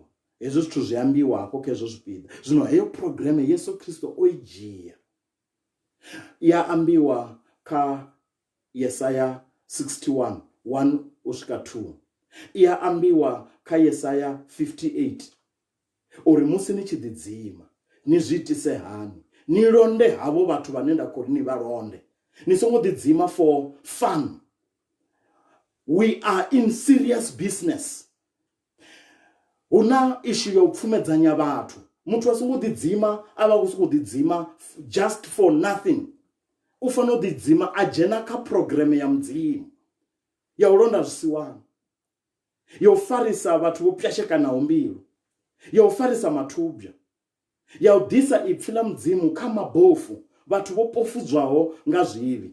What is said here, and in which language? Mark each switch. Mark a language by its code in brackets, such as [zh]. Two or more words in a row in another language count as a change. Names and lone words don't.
[ve] Hezwo zwithu zwi ambiwa hafho kha hezwo zwipiḓa. Zwino heyo programe Yesu Kristo o i dzhia, ya ambiwa kha Yesaya 61:1 u swika 2. Ya ambiwa kha Yesaya 58 uri musi ni tshi ḓidzima ni zwi itise hani, ni londe havho vhathu vhane nda khou ri ni vha londe. Ni songo ḓidzima [en] for fun. We are in serious business. [ve] Huna issue ya u pfumedzanya vhathu. Muthu a songo ḓidzima a vha khou sokou ḓidzima [en] just for nothing. [ve] U fanela u ḓidzima a dzhena kha program ya mudzimu ya u londa zwisiwana, ya u farisa vhathu vho pwashekanaho mbilu, ya u farisa mathubwa, ya u ḓisa ipfhi ḽa mudzimu kha mabofu, vhathu vho pofudzwaho nga zwivhi.